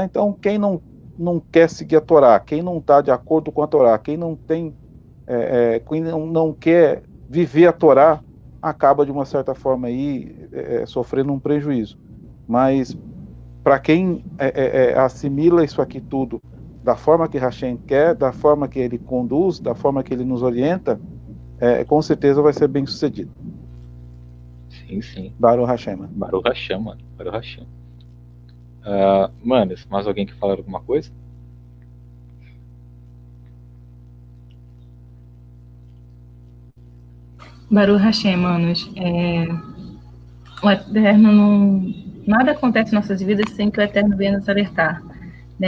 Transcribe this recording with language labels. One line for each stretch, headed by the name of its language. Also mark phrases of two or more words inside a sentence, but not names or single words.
Portuguese: Então quem não quer seguir a Torá, quem não está de acordo com a Torá, quem não tem quem não quer viver a Torá, acaba de uma certa forma aí sofrendo um prejuízo. Mas para quem assimila isso aqui tudo da forma que Hashem quer, da forma que ele conduz, da forma que ele nos orienta, com certeza vai ser bem sucedido. Sim.
Hebrew: Baruch Hashem, mano. Baruch Hashem, mano. Baruch Hashem.
Portuguese: Manos, mais alguém quer falar alguma coisa?
Hebrew: Baruch Hashem,
Portuguese: manos. O Eterno nada acontece em nossas vidas sem que o Eterno venha nos alertar, né?